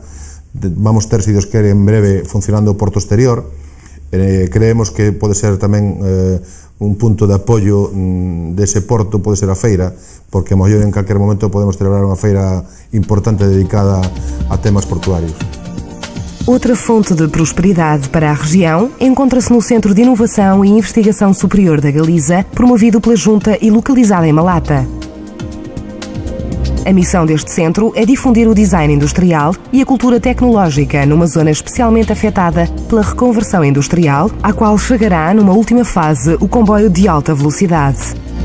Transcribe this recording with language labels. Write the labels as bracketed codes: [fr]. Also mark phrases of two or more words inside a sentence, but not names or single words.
[gl] Vamos ter, se Dios quere, en breve funcionando o Porto Exterior. Creemos que pode ser tamén un punto de apoio dese porto, pode ser a feira, porque a mellor en calquer momento podemos celebrar unha feira importante dedicada a temas portuarios. [pt] Outra fonte de prosperidade para a região encontra-se no Centro de Inovação e Investigação Superior da Galiza, promovido pela Junta e localizado em Malata. A missão deste centro é difundir o design industrial e a cultura tecnológica numa zona especialmente afetada pela reconversão industrial, à qual chegará numa última fase o comboio de alta velocidade.